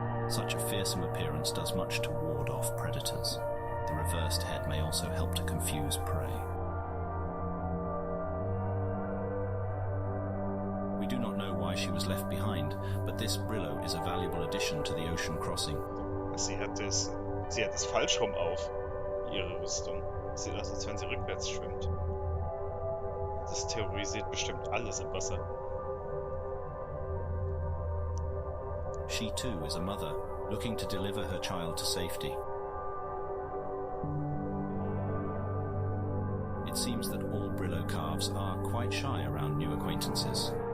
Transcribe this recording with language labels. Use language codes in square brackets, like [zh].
[en] Such a fearsome appearance does much to ward off predators. The reversed head may also help to confuse prey. We do not know why she was left behind, but this Brillo is a valuable addition to the ocean crossing. [de] Sie hat es falsch rum auf, ihre Rüstung. Sieht aus, als wenn sie rückwärts schwimmt. Das terrorisiert bestimmt alles im Wasser. [en] She too is a mother, looking to deliver her child to safety. It seems that all Brillo calves are quite shy around new acquaintances.